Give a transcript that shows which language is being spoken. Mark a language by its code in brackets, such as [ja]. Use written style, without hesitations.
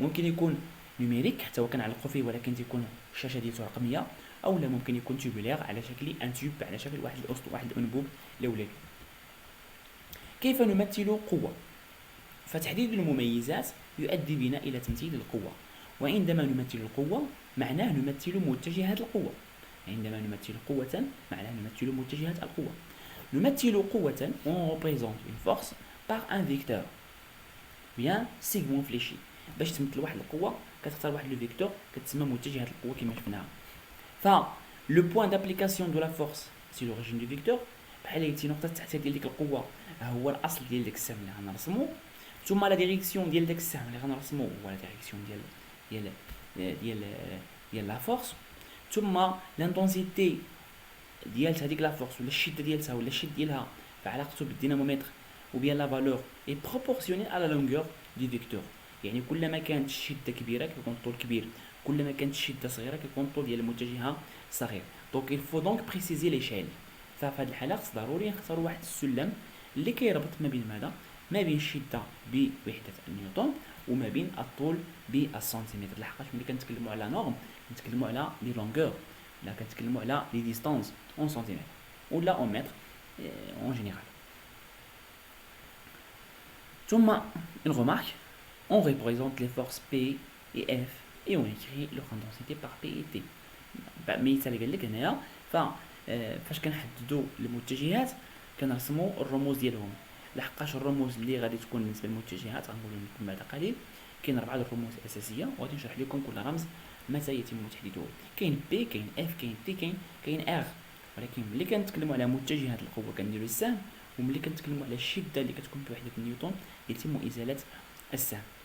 [ar] ممكن يكون نيميريك حتى هو كنعلقوا فيه ولكن تكون الشاشه ديالته رقميه، او لا ممكن يكون تيوبولير على شكل ان تيوب، على شكل واحد واحد الانبوب لولبي. كيف نمثل قوه؟ فتحديد المميزات يؤدي بنا إلى تمثيل القوة. وعندما نمثل القوة معناه نمثل متجهات القوة. عندما نمثل قوة معناه نمثل متجهات القوة. نمثل قوة [fr] on représente une force par un vecteur bien segment fléchi. [ar] باش تمثل واحد القوة كتختار واحد لو فيكتور كتسمى متجهة القوة كما شفناها. ف [fr] لو بوين دابليكاسيون دو لا فورس سي لوريجين دو فيكتور، [ar] بحال هيتي نقطة التأثير ديال ديك القوة هو الأصل ديال داك السهم اللي غنرسمو، ثم لا ديريكسيون ديال داك السهم اللي غنرسمو هو لا ديريكسيون ديال لا فورس، ثم لانتونسيتي ديال هذيك لا فورس ولا الشدة ديالها ولا الشد ديالها فعلاقته بالدينامومتر [fr] ou bien la valeur est proportionnelle à la longueur du vecteur. [ar] يعني كلما كانت الشدة كبيرة كيكون الطول كبير، كلما كانت الشدة صغيرة كيكون الطول ديال المتجهة صغير. [fr] دونك il faut donc préciser l'échelle. [ar] ففي هذه الحالة خص ضروري نختاروا واحد السلم اللي كيربط ما بين ماذا؟ ما بين الشدة بوحدة نيوتن وما بين الطول بالسنتيمتر، لحقاش ملي كنتكلموا على نورم كنتكلموا على لي لونغور، لا كنتكلموا على لي ديستانس اون سنتيمتر ولا اون متر اون جينيرال. [fr] ثم une remarque, on représente les forces P et F et on écrit leur intensité par P et T. [ar] مثال قال لك هنايا فاش كنحددوا المتجهات كنرسموا الرموز ديالهم، لحقاش الرموز اللي غادي تكون بالنسبه للمتجهات غنقول لكم بعد قليل. كاين 4 الرموز الاساسيه وغادي نشرح لكم كل رمز متى يتم تحديده. كاين بي، كاين اف، كاين تي، كاين ار. ولكن ملي كنتكلموا على متجهات القوه كنديروا السهم، وملي كنتكلموا على الشده اللي كتكون بوحده نيوتن يتم ازاله السهم.